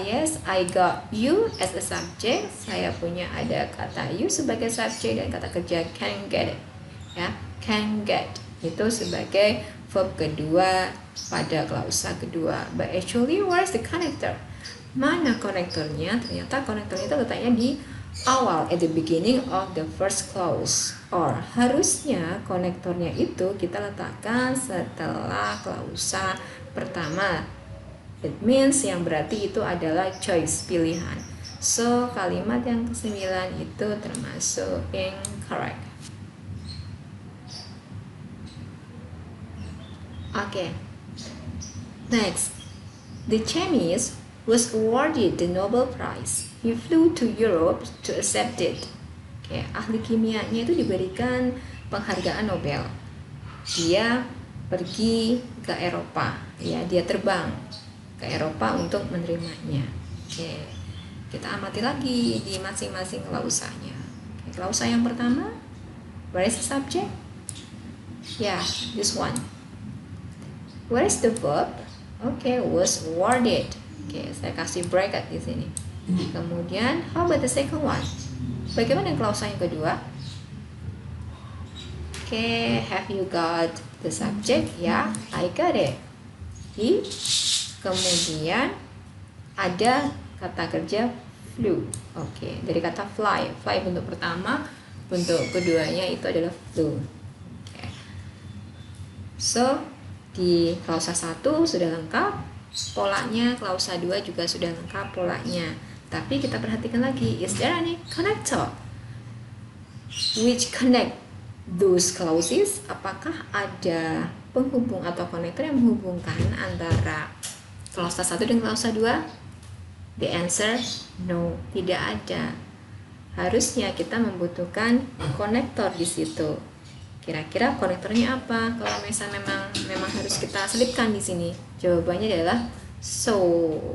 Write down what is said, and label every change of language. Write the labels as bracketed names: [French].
[English] Yes, I got you as a subject. [Indonesian] Saya punya ada kata you sebagai subjek dan kata kerja [English] can get it. [Indonesian] Ya, can get itu sebagai verb kedua pada klausa kedua. [English] But actually, where's the connector? [Indonesian] Mana konektornya? Ternyata konektornya itu letaknya di awal, [English] at the beginning of the first clause. [Indonesian] Or harusnya konektornya itu kita letakkan setelah klausa pertama. [English] It means [Indonesian] yang berarti itu adalah choice, pilihan. So, kalimat yang ke-9 itu termasuk incorrect. Okay. [English] Next, the chemist was awarded the Nobel Prize. He flew to Europe to accept it. [Indonesian] Okay, ahli kimianya itu diberikan penghargaan Nobel. Dia pergi ke Eropa, ya, dia terbang ke Eropa untuk menerimanya. Okay. Kita amati lagi di masing-masing klausanya. [English] Okay, [Indonesian] klausa yang pertama, [English] where is the subject? Yeah, this one. Where is the verb? [Indonesian] Okay, [English] was awarded. [Indonesian] Okay, saya kasih bracket di sini. Kemudian, [English] how about the second one? [Indonesian] Bagaimana klausa yang kedua? [English] Okay, have you got the subject? [Indonesian] Ya, [English] I got it. [Indonesian] He. Kemudian ada kata kerja flew. Okay, dari kata fly. Fly bentuk pertama, bentuk keduanya itu adalah flew. Okay. So, di klausa 1 sudah lengkap polanya, klausa 2 juga sudah lengkap polanya. Tapi kita perhatikan lagi, [English] is there any connector which connect those clauses? [Indonesian] Apakah ada penghubung atau konektor yang menghubungkan antara klausa 1 dan klausa 2? [English] The answer no, [Indonesian] tidak ada. Harusnya kita membutuhkan konektor di situ. Kira-kira konektornya apa? Kalau misalnya memang harus kita selipkan di sini, jawabannya adalah so.